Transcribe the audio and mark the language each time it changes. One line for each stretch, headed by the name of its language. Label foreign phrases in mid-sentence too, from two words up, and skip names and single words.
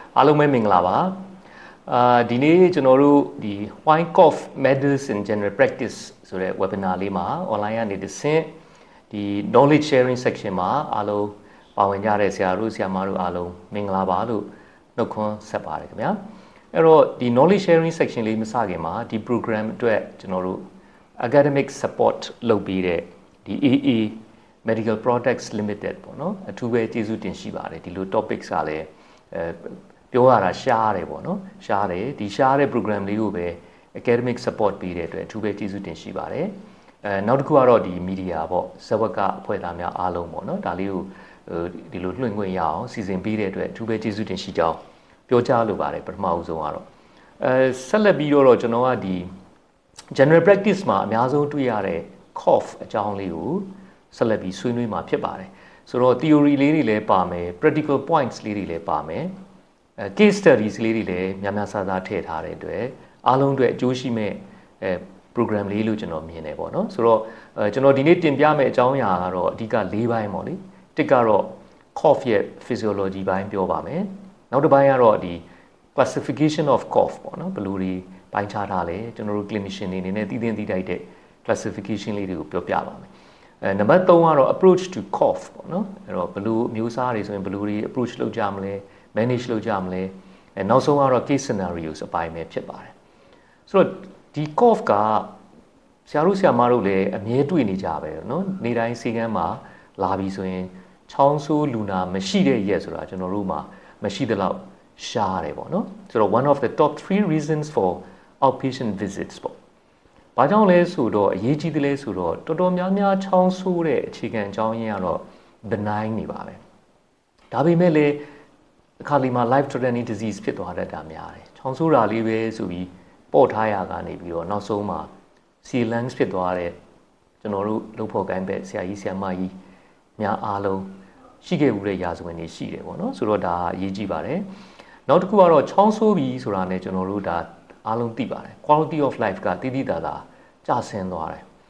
Burmese: အားလုံးပဲမင်္ဂလာပါဒီနေ့ကျွန်တော်တို့ဒီ
English: why cough matters in general practice
Burmese: ဆိုတဲ့ webinar လေးမှာ online ကနေတစ်ဆင့်ဒီ
English: knowledge sharing section
Burmese: မှာအားလုံးပါဝင်ကြတဲ့ဆရာတို့ဆရာမတို့အားလုံးမင်္ဂလာပါလို့နှု တ်ခွန်းဆက်ပါတယ်ခင်ဗျာအဲ့တော့ဒီ
English: knowledge sharing section
Burmese: လေးမစခင်မှာဒီ program အတွက်ကျွန်တော်တို့
English: academic support
Burmese: လုပ်ပေးတဲ့ဒီ AA Medical Products Limited ပေါ့နော်အထူးပဲကျေးဇူး တင်ရှိပါတယ်ဒီလို topics ကလည်းပြောရတာရှားတယ်ပေါ့နော်ရှားတယ်ဒီရှားတဲ့ program လေးကိုပဲ
English: academic support
Burmese: ပေးတဲ့အတွက်အထူးပဲကျေးဇူးတင်ရှိ ပါတယ်နောက်တစ်ခုကတော့ဒီ media ပေါ့ဇဝကအဖွဲ့သားများအားလုံးပေါ့နော်ဒါလေးကိုဒီလိုလွှင့်ခွင့်ရအောင်စီစဉ်ပေးတဲ့အတွက်အထူးပဲကျေးဇူးတင်ရှိကြောင်းပြောကြားလိုပါတယ်ပထမဦးဆုံးကတော့ဆက်လက်ပြီးတော့ကျွန်တော်ကဒီ
English: general practice
Burmese: မှာအများဆုံးတွေ့ရတဲ့ cough အကြောင်းလေးကိုဆက်လက်ပြီးဆွေးနွေးမှာဖြစ်ပါတယ်ဆိုတော့ theory လေးတွေလည်းပါမယ်
English: practical points
Burmese: လေးတွေလည်းပါမယ်
English: case studies
Burmese: လေးတွေလည်းများများစားစားထည့်ထားတဲ့အတွက်အားလုံးအတွက်အကျိုးရှိမဲ့program လေးလို့ကျွန်တော်မြင်တယ်ပေါ့နော်ဆိုတော့ကျွန်တော်ဒီနေ့တင်ပြမယ့်အကြောင်းအရာကတော့အဓိက၄ပိုင်းပေါ့လေတစ်ကတော့ cough ရဲ့ physiology ဘိုင်းပြောပါမယ်နောက်တစ်ပိုင်းကတော့ဒီ
English: classification of cough
Burmese: ပေါ့နော်ဘယ်လိုတွေပိုင်းခြားထားလဲကျွန်တော်တို့ clinician တွေအနေနဲ့သိသင့်သိ ထိုက်တဲ့ classification လေးတွေကိုပြောပြပါမယ်နံပါတ်3ကတော့
English: approach to cough
Burmese: ပေါ့နော်အဲ့တော့ဘယ်လိုမျိုးစားတွေဆိုရင်ဘယ်လိုတွေ approach လုပ်ကြမလဲ manage လုပ်ကြမလဲနောက်ဆုံးကတော့
English: case scenarios
Burmese: အပိုင်းပဲဖြစ်ပါတယ်ဆိုတော့ဒီ cough ကဆရာတို့ဆရာမ တို့လည်းအမြဲတွေ့နေကြပဲเนาะနေ့တိုင်းစီကန်းမှာလာပြီဆိုရင်ချောင်းဆိုးလူနာမရှိတဲ့ရက်ဆိုတာကျွန်တော်တို့မှာမရှိသလောက်ရှားတယ်ပေါ့เนาะဆိုတော့
English: one of the top 3 reasons for outpatient visits
Burmese: ပေါ့ဘာကြောင့်လဲဆိုတော့အရေးကြီးတယ်လဲဆိုတော့တော်တော်များများချောင်းဆိုးတဲ့အခြေခံအကြောင်းရင်းကတော့ benign နေ ပါပဲဒါပေမဲ့လည်းအခါလီမှာ
English: life threatening disease
Burmese: ဖြစ်သွားတတ်တာများတယ်ချောင်းဆိုးတာလေးပဲဆိုပြီးပို့ထားရကနေပြီးတော့နောက်ဆုံးမှာ C-lungs ဖြစ်သွားတဲ့ကျွန်တော်တို့လုပ်ဖို့ကိုင်းပဲဆရာကြီးဆရာမကြီးများအားလုံးရှိခဲ့မှုတဲ့ရာဇဝင်တွေရှိတယ်ပေါ့နော်ဆိုတော့ဒါအရေးကြီးပါတယ်နောက်တစ်ခုကတော့ချောင်းဆိုးပြီဆိုတာနဲ့ကျွန်တော်တို့ဒါအားလုံးသိပါတယ်
English: quality of life
Burmese: ကတိတိတသာကျဆင်းသွားတယ်